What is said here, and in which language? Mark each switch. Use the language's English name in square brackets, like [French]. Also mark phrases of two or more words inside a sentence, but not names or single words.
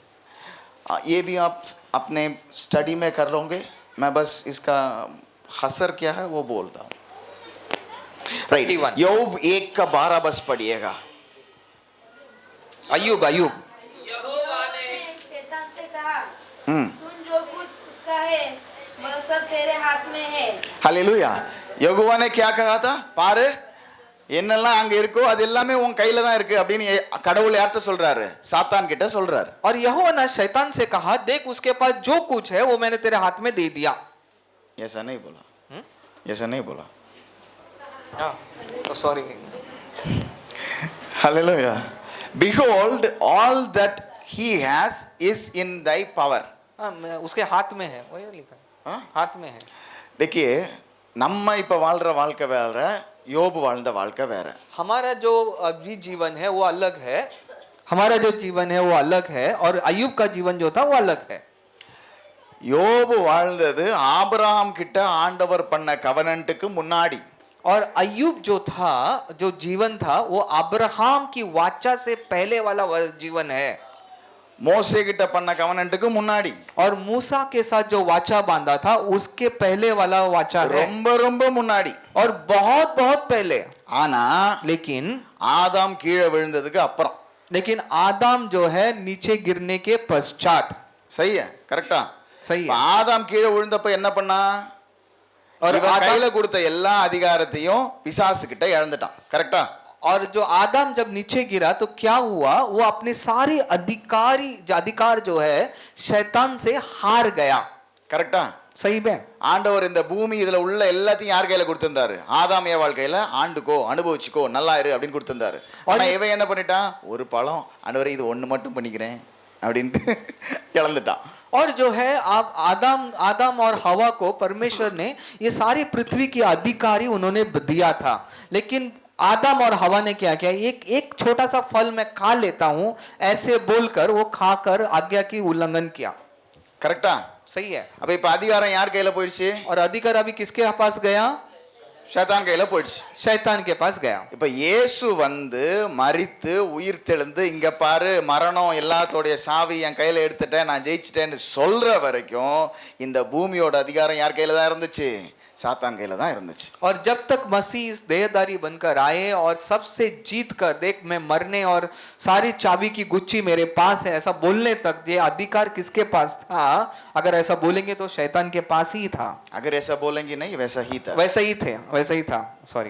[Hindi] ये भी आप अपने स्टडी में कर लोगे, मैं बस इसका हसर क्या है वो बोलता हूँ. राइट. 31. योब 1:12 बस पढ़िएगा. अय्यूब यहोवा ने शैतान से कहा, हम्म. सुन, जो कुछ उसका है वह सब तेरे हाथ में है. ஹல்லேலூயா. யோகுவா ने क्या कहा था, [Tamil] பாரு என்னெல்லாம் அங்க இருக்கோ அது எல்லாமே உன் கையில தான் இருக்கு அப்படின்னு கடவுள் யார்கிட்ட சொல்றாரு, சாத்தான் கிட்ட சொல்றாரு. [Hindi] और यहोवा ने शैतान से कहा, देख उसके पास जो कुछ है वो मैंने तेरे हाथ में दे दिया. ऐसा नहीं बोला. ऐसा नहीं बोला. तो सॉरी. [English] Hallelujah. Behold, all that he has is in thy power. [Hindi] उसके हाथ में है, वही लिखा है. हाँ? हाथ में है. देखिए, [Tamil] நம்ம இப்ப வாழ்ற வாழ்க்கை வேற, யோபு வாழ்ந்த வாழ்க்கை வேற. [Hindi] हमारा जो अभी जीवन है वो अलग है, हमारा जो जीवन है वो अलग है, और अय्यूब का जीवन जो था वो अलग है. [Tamil] யோபு வாழ்ந்தது ஆபிரகாம் கிட்ட ஆண்டவர் பண்ண கவனன்ட்டுக்கு முன்னாடி. [Hindi] और अय्यूब जो था, जो जीवन था, वो अब्राहम की वाचा से पहले वाला जीवन है. [Tamil] மோசே கிட்ட பண்ண கவனன்ட்டுக்கு முன்னாடி. [Hindi] और मूसा के साथ जो वाचा बांधा था उसके पहले वाला वाचा है, [Tamil] ரொம்ப ரொம்ப முன்னாடி. [Hindi] और बहुत बहुत पहले. [Tamil] ஆனா [Hindi] लेकिन [Tamil] ஆதாம் கீழே விழுந்ததுக்கு அப்புறம். [Hindi] आदम जो है नीचे गिरने के पश्चात. सही है, करेक्टா? सही है. [Tamil] ஆதாம் கீழே விழுந்தப்ப என்ன பண்ணா, और இவன் கையில आदम, கொடுத்த எல்லா அதிகாரத்தையும் பிசாசு கிட்ட இழந்துட்டான். கரெக்டா? [Hindi] और जो आदम जब नीचे गिरा तो क्या हुआ, वो अपने सारे अधिकार जो है शैतान से हार गया. [Tamil] கரெக்டா? [Hindi] सही में. [Tamil] ஆண்டவர் இந்த பூமி இதுல உள்ள எல்லாத்தையும் யார் கையில கொடுத்திருந்தாரு, ஆதாம் ஏவாள் கையில. ஆண்டுக்கோ, அனுபவிச்சுக்கோ, நல்லா இரு அப்படின்னு கொடுத்திருந்தாரு. ஆனா இவன் என்ன பண்ணிட்டான், ஒரு பழம், ஆண்டவரே இது ஒண்ணு மட்டும் பண்ணிக்கிறேன் அப்படின்ட்டு இழந்துட்டான். [Hindi] और जो है आप आदम और हवा को परमेश्वर ने ये सारी पृथ्वी की अधिकारी उन्होंने दिया था, लेकिन आदम और हवा ने क्या किया, एक छोटा सा फल मैं खा लेता हूं ऐसे बोलकर वो खाकर आज्ञा की उल्लंघन किया. [Tamil] கரெக்டா? [Hindi] सही है. [Tamil] அப்ப இப்ப அதிகாரம் யார் கையில போயிடுச்சு, [Hindi] और अधिकार अभी किसके पास गया, [Tamil] शैतान கையில போயிடுச்சு. [Hindi] शैतान के पास गया. [Tamil] இப்ப இயேசு வந்து மரித்து உயிர் தெழுந்து இங்க பாரு மரணம் எல்லாத்தோடைய சாவி என் கையில எடுத்துட்டேன், நான் ஜெயிச்சிட்டேன்னு சொல்ற வரைக்கும் இந்த பூமியோட அதிகாரம் யார் கையில தான் இருந்துச்சு, சாத்தான் கையில தான் இருந்துச்சு. [Hindi] और जब तक मसीह इस देहधारी बनकर आए और सबसे जीत कर, देख मैं मरने और सारी चाबी की गुच्छी मेरे पास है ऐसा बोलने तक ये अधिकार किसके पास था, अगर ऐसा बोलेंगे तो शैतान के पास ही था. अगर ऐसा बोलेंगे नहीं वैसा ही था. वैसा ही था. सॉरी.